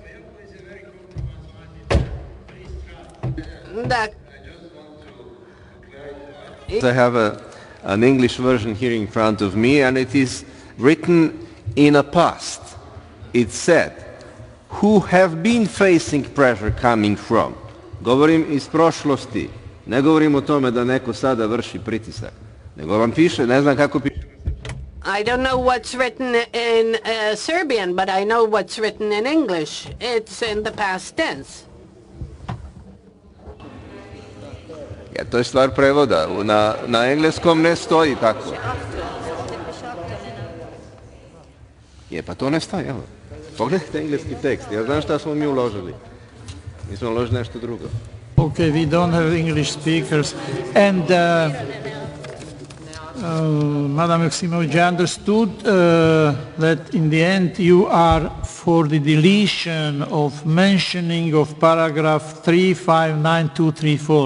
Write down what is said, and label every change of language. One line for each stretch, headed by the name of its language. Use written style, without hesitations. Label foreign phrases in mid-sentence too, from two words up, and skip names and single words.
English: I have an English version here in front of me, and it is written in a past. It said, who have been facing pressure coming from.
Serbian: Govorim iz prošlosti. Ne govorim o tome da neko sada vrši pritisak. Nego vam piše, ne znam kako piše.
English: I don't know what's written in Serbian, but I know what's written in English. It's in the past tense.
Serbian: Ja, to je stvar prevoda. Na engleskom ne stoji tako. Je, pa to ne stoji, evo. Pogledajte engleski tekst. Ja znam šta smo mi uložili. Mi smo uložili nešto drugo.
English: Okay, we don't have English speakers. And Madam Joksimovic, I understood that in the end you are for the deletion of mentioning of paragraph 359234.